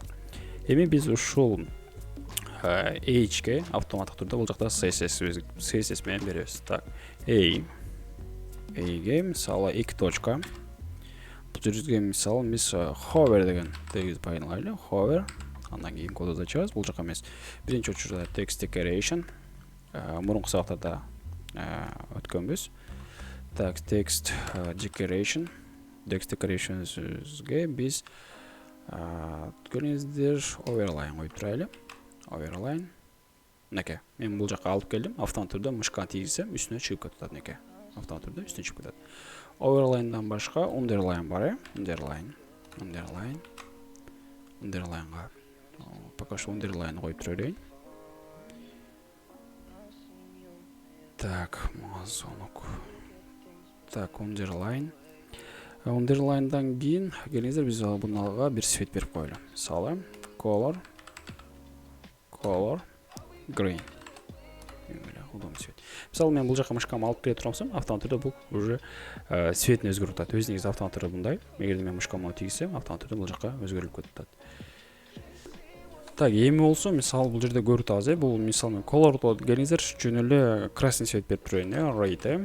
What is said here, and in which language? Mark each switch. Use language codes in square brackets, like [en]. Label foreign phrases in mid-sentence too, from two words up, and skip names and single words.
[ky] Эми биз ушул H'ге автоматтык түрдө бул жакта CSS менен беребиз. Так, A'ге мисалы 2 точка. Бул жерге мисалы биз hover деген тегиз пайдаланайлы. Hover [kk] Андан кейін [ky] кодды ачабыз. Бул жака эмес. Биринчи учурда [en] text decoration. [ky] Мурунку сабактарда өткөнбүз. Так, [en] text decoration. Text decorations'ге [ky] биз көрүңүздөр overline коюп турайлы. Overline. Неке. Мен бул жака алып келдим. Автомат түрдө мышканы тийгизсем, үстүнө чыгып кетет неке. Автомат түрдө үстүнө чыгып кетет. Overline'дан башка underline бар, Underline. Underline'га [ru] пока что [ky] underline коюп турайын. Так, мазонок. Так, underline. Underline'дан кийин келиңиздер биз буга бир свет берип коелу. Мисалы, [en] color green. [ru] Удобный свет. [ky] Мисалы, мен бул жака мышкамды алып келе турсам, автомат түрдө бул уже цветин өзгөрүп атат. Өзү негизи автомат түрдө мындай. Эгерде мен мышкамды тийгизсем, автомат түрдө бул жака өзгөрүлүп кетет. Так, эми болсо, мисалы, бул жерде көрүп атабыз, бул мисалы color'го келиңиздер, жөн эле [ru] красный свет [ky] берип турайын, red.